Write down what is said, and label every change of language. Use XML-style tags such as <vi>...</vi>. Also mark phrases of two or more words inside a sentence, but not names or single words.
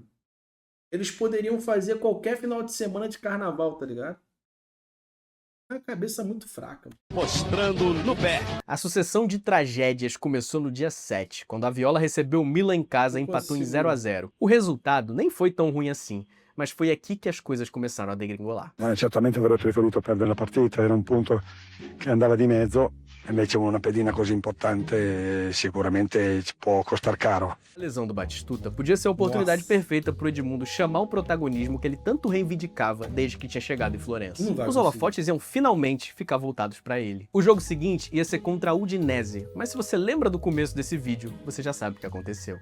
<pt>Eles poderiam fazer qualquer final de semana de carnaval, tá ligado? A cabeça muito fraca. Mostrando no pé. A sucessão de tragédias começou no dia 7, quando a Viola recebeu o Milan em casa e empatou em 0-0. O resultado nem foi tão ruim assim, mas foi aqui que as coisas começaram a degringolar.</pt> <it>Certamente avrei preferito perdere la partita, era un punto che andava di mezzo, invece una pedina così importante sicuramente ci può costar caro.</it> <pt>A lesão do Batistuta podia ser a oportunidade perfeita para o Edmundo chamar o protagonismo que ele tanto reivindicava desde que tinha chegado em Florença. Os holofotes iam finalmente ficar voltados para ele. O jogo seguinte ia ser contra a Udinese, mas se você lembra do começo desse vídeo, você já sabe o que aconteceu.</pt>